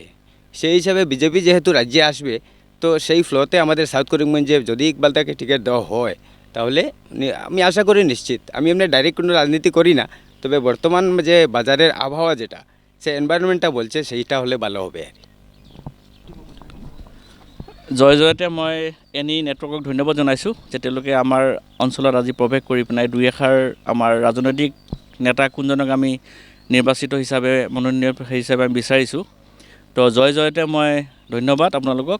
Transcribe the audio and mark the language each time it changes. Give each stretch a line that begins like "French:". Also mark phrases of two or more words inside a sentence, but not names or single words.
Bangla: সেই হিসাবে বিজেপি যেহেতু রাজ্যে আসবে, তো সেই ফ্লোতে আমাদের সাউথ করিমগঞ্জে যদি ইকবালটাকে টিকিট দেওয়া হয় তাহলে আমি আশা করি নিশ্চিত। আমি এমনি ডাইরেক্ট কোনো রাজনীতি করি না, তবে বর্তমান যে বাজারের আবহাওয়া যেটা সে এনভায়রনমেন্টটা বলছে সেইটা হলে ভালো হবে আর।
Assamese: জয়তে মই এনি নেটৱৰ্কক ধন্যবাদ জনাইছোঁ যে তেওঁলোকে আমাৰ অঞ্চলত আজি প্ৰৱেশ কৰি পেলাই দুই এষাৰ আমাৰ ৰাজনৈতিক নেতা কোনজনক আমি নিৰ্বাচিত হিচাপে মনোনীত হিচাপে আমি বিচাৰিছোঁ। তো জয়তে মই ধন্যবাদ আপোনালোকক।